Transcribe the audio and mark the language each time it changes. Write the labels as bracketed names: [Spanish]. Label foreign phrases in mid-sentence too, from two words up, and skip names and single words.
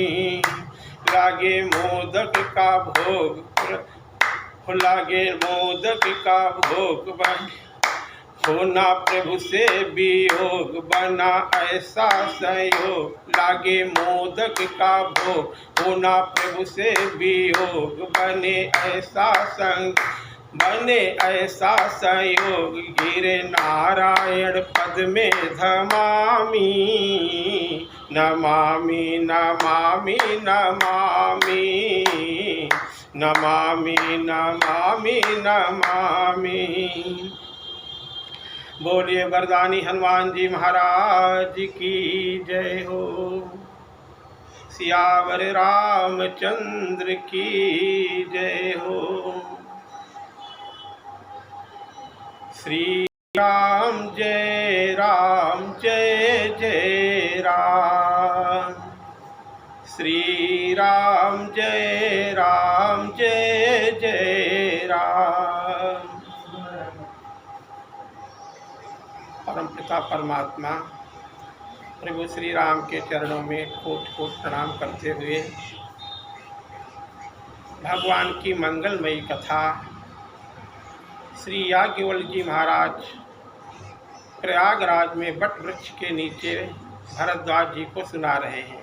[Hindi] लागे मोदक का भोग लागे मोदक का भोग होना प्रभु से वियोग बना ऐसा संयोग लागे मोदक का भोग होना प्रभु से वियोग बने ऐसा संयोग गिरे नारायण पद में धमामी [Sanskrit] नमामि नमामि नमामि नमामि नमामि नमामि। [Hindi] बोलिए वरदानी हनुमान जी महाराज की जय हो। सियावर रामचंद्र की जय हो। श्री राम जय जय राम श्री राम जय जय राम। परमपिता परमात्मा प्रभु श्री राम के चरणों में कोट कोट प्रणाम करते हुए भगवान की मंगलमयी कथा श्री याज्ञवल्क्य जी महाराज प्रयागराज में वट वृक्ष के नीचे भरद्वाज जी को सुना रहे हैं।